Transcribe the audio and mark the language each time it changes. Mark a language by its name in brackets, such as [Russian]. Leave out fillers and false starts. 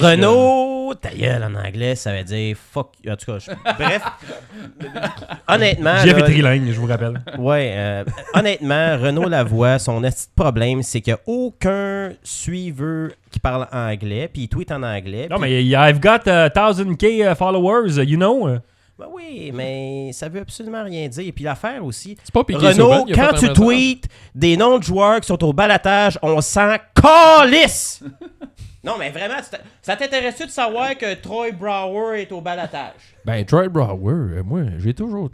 [French] Renaud, ta gueule en anglais, ça veut dire fuck. En tout cas, bref. Honnêtement. JF est là, trilingue, je vous rappelle. Ouais, honnêtement, Renaud Lavoie, son petit problème, c'est qu'il n'y a aucun suiveur qui parle anglais, puis il tweet en anglais. Non, puis- mais [English] I've got 1000K followers, you know. [French] Ben oui, mais ça veut absolument rien dire. Puis l'affaire aussi, C'est pas piqué Renaud, quand tu tweets des noms de joueurs qui sont au balatage, on s'en calisse! Non, mais vraiment, ça t'intéresse-tu de savoir que Troy Brower est au balatage? Ben, Troy Brower, moi, j'ai toujours.